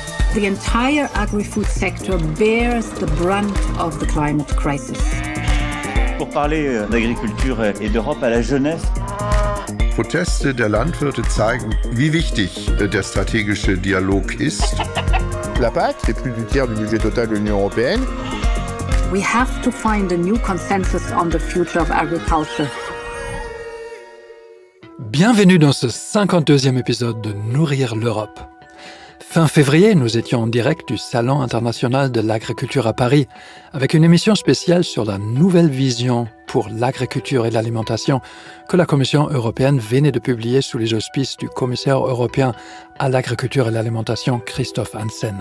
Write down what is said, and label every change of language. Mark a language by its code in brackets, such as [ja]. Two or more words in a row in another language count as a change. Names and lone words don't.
[en] The entire agri-food sector bears the brunt of the climate crisis. [fr] Pour parler d'agriculture et d'Europe à la jeunesse. [de] Proteste der Landwirte zeigen, wie wichtig der strategische Dialog ist. [fr] La PAC, c'est plus du tiers du budget total de l'Union européenne. [en] We have to find a new consensus on the future of agriculture. [fr] Bienvenue dans ce 52e épisode de Nourrir l'Europe. Fin février, nous étions en direct du Salon international de l'agriculture à Paris, avec une émission spéciale sur la nouvelle vision pour l'agriculture et l'alimentation que la Commission européenne venait de publier sous les auspices du commissaire européen à l'agriculture et l'alimentation, Christophe Hansen.